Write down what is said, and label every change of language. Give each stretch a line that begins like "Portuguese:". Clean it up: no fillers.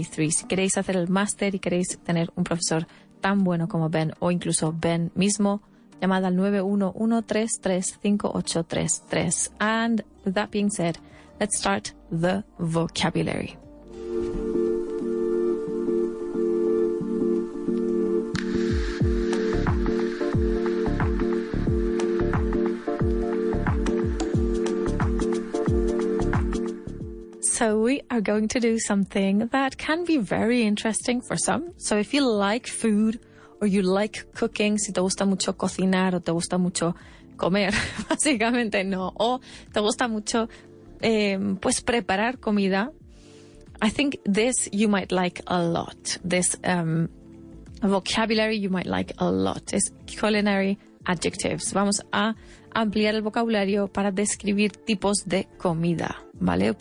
Spanish: Si queréis hacer el máster y queréis tener un profesor tan bueno como Ben o incluso Ben mismo, llamad al 911-133-5833.
English: And with that being said, let's start the vocabulary. So we are going to do something that can be very interesting for some. So if you like food or you like cooking,
Spanish: si te gusta mucho cocinar o te gusta mucho comer, básicamente no, o te gusta mucho pues preparar comida,
English: I think this you might like a lot. This vocabulary you might like a lot.
Spanish: Es culinary adjectives. Vamos a ampliar el vocabulario para describir tipos de comida, ¿vale?